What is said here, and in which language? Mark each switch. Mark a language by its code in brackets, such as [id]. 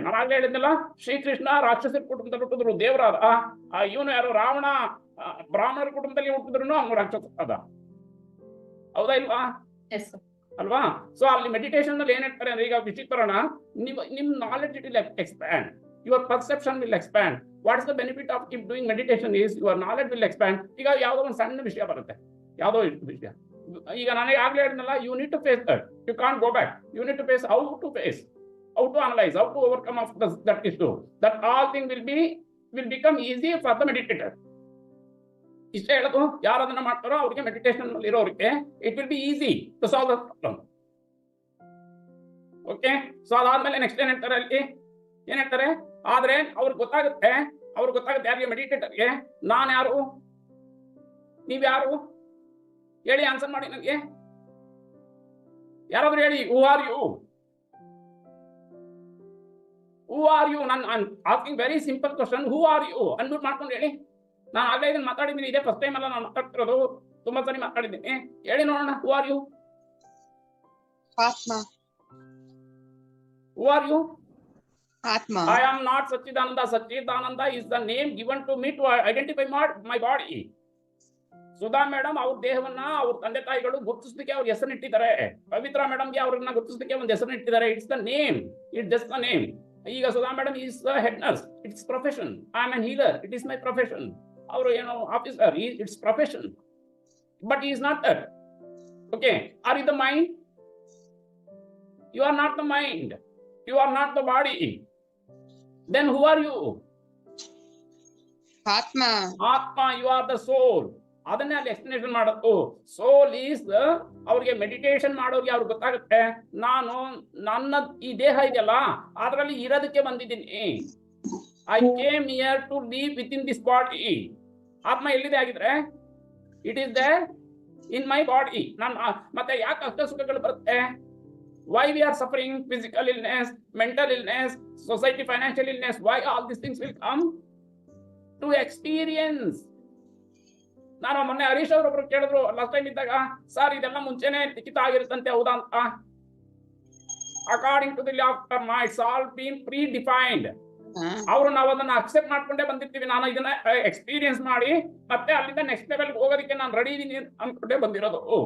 [kn] ನಾನು ಆಗ್ಲೇ ಹೇಳಿದ್ನಲ್ಲ, ಶ್ರೀಕೃಷ್ಣ ರಾಕ್ಷಸರ ಕುಟುಂಬದಲ್ಲಿ ಹುಟ್ಟಿದ್ರು ದೇವರಾದ. ಇವನು ಯಾರು? ರಾವಣ ಬ್ರಾಹ್ಮಣರ ಕುಟುಂಬದಲ್ಲಿ ಹುಟ್ಟಿದ್ರು ಅವನು ರಾಕ್ಷಸ ಅದ. ಹೌದಾ ಇಲ್ವಾ? ಅಲ್ವಾ? ಸೊ ಅಲ್ಲಿ ಮೆಡಿಟೇಷನ್ ಅಲ್ಲಿ ಏನ್ ಹೇಳ್ತಾರೆ ಅಂದ್ರೆ, ಈಗ ವಿಚಿತ್ರಣ, ನಿಮ್ [en] Knowledge will expand, your perception will expand. What is the benefit of keep doing meditation is your knowledge will expand. [kn] ಈಗ ಯಾವುದೋ ಒಂದು ಸಣ್ಣ ವಿಷಯ ಬರುತ್ತೆ, ಯಾವುದೋ ವಿಷಯ. ಈಗ ನನಗೆ ಆಗ್ಲೇ ಹೇಳಿದ್ನಲ್ಲ, [en] you need to face that. You can't go back. You need to face how to analyze, how to overcome of that issue. That all things will become easy for the meditator. [kn] ಇಷ್ಟೇ ಹೇಳೋದು. ಯಾರು ಅದನ್ನ ಮಾಡ್ತಾರೋ ಅವ್ರಿಗೆ, meditation ಅಲ್ಲಿ ಇರೋರಿಗೆ, [en] it will be easy to solve the problem. [kn] Okay? So ಅದಾದ್ಮೇಲೆ next ಏನ್ ಹೇಳ್ತಾರೆ? ಆದ್ರೆ ಅವ್ರಿಗೆ ಗೊತ್ತಾಗುತ್ತೆ, ಯಾರಿಗೆ? ಮೆಡಿಟೇಟರ್ಗೆ. ನಾನು ಯಾರು? ನೀವ್ ಯಾರು? ಹೇಳಿ, ಆನ್ಸರ್ ಮಾಡಿ ನನಗೆ. ಯಾರಾದ್ರೂ ಹೇಳಿ, [en] Who are you? ನಾನು asking very simple question. Who are you? [kn] Unmute ಮಾಡ್ಕೊಂಡು ಹೇಳಿ. ನಾನು ಆಗ್ಲೇ ಇದನ್ನ ಮಾತಾಡಿದ್ದೀನಿ, ಇದೇ ಫಸ್ಟ್ ಟೈಮ್ ಅಲ್ಲ ನಾನು ಮಾತಾಡ್ತಿರೋದು, ತುಂಬಾ ಸರಿ ಮಾತಾಡಿದ್ದೀನಿ. ಹೇಳಿ ನೋಡೋಣ, [en] Who are you? [kn] ಆತ್ಮ. [en] Who are you? [kn] Atma. [en] I am not Satchidananda. Satchidananda is the name given to me to identify my body. [kn] Sudha madam ಅವ್ರ ದೇಹವನ್ನ ಅವ್ರ ತಂದೆ ತಾಯಿಗಳು ಗುರುತಿಸಲಿಕ್ಕೆ ಅವ್ರ ಹೆಸರಿಟ್ಟಿದ್ದಾರೆ. ಪವಿತ್ರ ಮೇಡಮ್ಗೆ ಅವ್ರನ್ನ ಗುರುತಿಸಲಿಕ್ಕೆ ಒಂದು ಹೆಸರಿಟ್ಟಿದ್ದಾರೆ. [en] It's the name, it just the name. ಈಗ Sudha madam is the head nurse, it's profession. I am an healer, it is my profession. [kn] ಅವರು ಏನೋ [en] Officer, it's profession, but is not that. Okay, are you the mind? You are not the mind, you are not the body. Then who are you? [kn] ಆತ್ಮ. ಆತ್ಮ, [en] You are the soul. [kn] ಅದನ್ನೇ ಅಲ್ಲಿ explanation ಮಾಡೋದು. Soul is the, ಅವ್ರಿಗೆ meditation ಮಾಡೋರಿಗೆ ಅವ್ರಿಗೆ ಗೊತ್ತಾಗುತ್ತೆ, ನಾನು ನನ್ನ ಈ ದೇಹ ಇದೆಯಲ್ಲ ಅದರಲ್ಲಿ ಇರೋದಕ್ಕೆ ಬಂದಿದ್ದೀನಿ. [en] I came here to live within this body. [kn] ಆತ್ಮ ಎಲ್ಲಿದೆ ಆಗಿದ್ರೆ? [en] It is there in my body. [kn] ನಾನು ಮತ್ತೆ ಯಾಕೆ ಕಷ್ಟ ಸುಖಗಳು ಬರುತ್ತೆ? [en] Why we are suffering physical illness, mental illness, society financial illness? Why all these things will come? To experience. [kn] ನಾನು ಮೊನ್ನೆ ಹರೀಶ್ ಅವರೊಬ್ರು ಕೇಳಿದ್ರು ಲಾಸ್ಟ್ ಟೈಮ್ ಇದ್ದಾಗ, ಸರ್ ಇದೆಲ್ಲ ಮುಂಚೆನೆ ಲಿಖಿತ ಆಗಿರುತ್ತಂತೆ, ಹೌದಾ ಅಂತ. [en] According to the law of karma, it's all been predefined. [kn] ಅವರು ನಾವು ಅದನ್ನ ಅಕ್ಸೆಪ್ಟ್ ಮಾಡ್ಕೊಂಡೇ ಬಂದಿರ್ತೀವಿ. ನಾನು ಇದನ್ನ ಎಕ್ಸ್ಪೀರಿಯನ್ಸ್ ಮಾಡಿ ಮತ್ತೆ ಅಲ್ಲಿಂದ ನೆಕ್ಸ್ಟ್ ಲೆವೆಲ್ ಹೋಗೋದಕ್ಕೆ ನಾನು ರೆಡಿ ಇದೀನಿ ಅನ್ಕೊಂಡೇ ಬಂದಿರೋದು.